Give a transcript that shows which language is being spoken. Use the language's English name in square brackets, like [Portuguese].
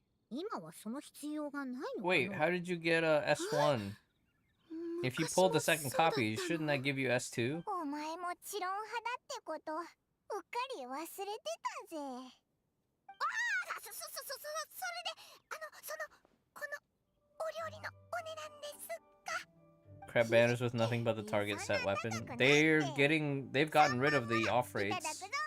[Japanese] 今はその必要がないのかな。 [English] Wait, how did you get a S1? If you pulled the second copy, shouldn't that give you S2? [Japanese] お前もちろん派だってこと、うっかり忘れてたぜ。それで、このお料理のお値段ですか。 [English] Crab banners with nothing but the target set weapon. They've gotten rid of the off rates.